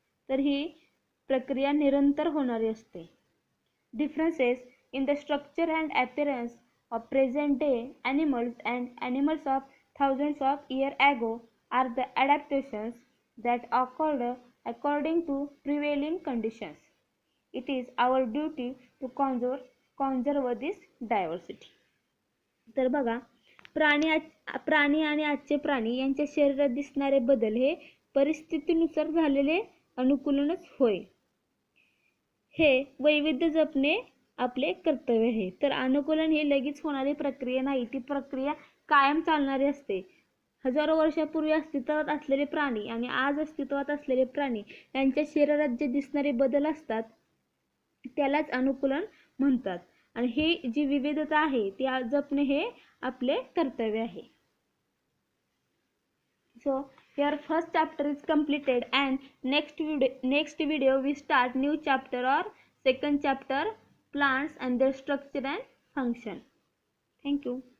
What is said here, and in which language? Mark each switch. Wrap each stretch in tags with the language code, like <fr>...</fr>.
<mr>तर ही प्रक्रिया निरंतर होणारी असते.</mr> <en>Differences in the structure and appearance of present day animals and animals of thousands of years ago are the adaptations that occurred according to prevailing conditions. It is our duty to conserve this diversity.</en> <mr>तर बघा, प्राणी आणि आजचे प्राणी यांच्या शरीरात दिसणारे बदल हे परिस्थितीनुसार झालेले अनुकूलनच होय. हे वैविध्य जपणे आपले कर्तव्य आहे. तर अनुकूलन ही लगेच होणारी प्रक्रिया नाही, ती प्रक्रिया कायम चालणारी असते. हजारो वर्षापूर्वी अस्तित्वात असलेले प्राणी आणि आज अस्तित्वात असलेले प्राणी यांच्या शरीरात जे दिसणारे बदल असतात त्यालाच अनुकूलन म्हणतात. आणि ही जी विविधता आहे ती जपणे हे आपले कर्तव्य आहे.</mr> <en>So your first chapter is completed and next video we start new chapter or second chapter, plants and their structure and function. Thank you.</en>